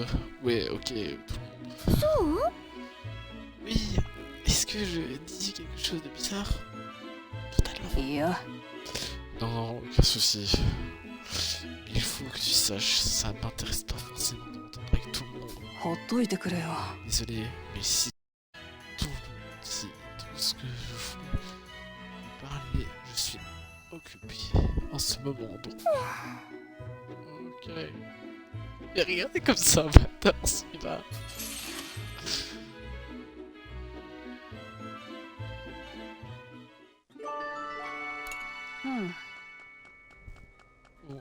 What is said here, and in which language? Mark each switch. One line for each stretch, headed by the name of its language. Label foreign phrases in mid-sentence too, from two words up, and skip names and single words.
French: Ouais, ok, tout le monde. Oui, est-ce que je dis quelque chose de bizarre? Totalement.
Japanese: いや。
French: Non, aucun souci. Il faut que tu saches, ça ne m'intéresse pas forcément de m'entendre avec tout le monde.
Japanese: ほっといてくれよ。
French: Désolé, mais si tout le monde, si tout ce que je voulais parler, je suis occupé en ce moment, donc... Ok. Et regardez comme ça, bâtard, celui-là. Bon.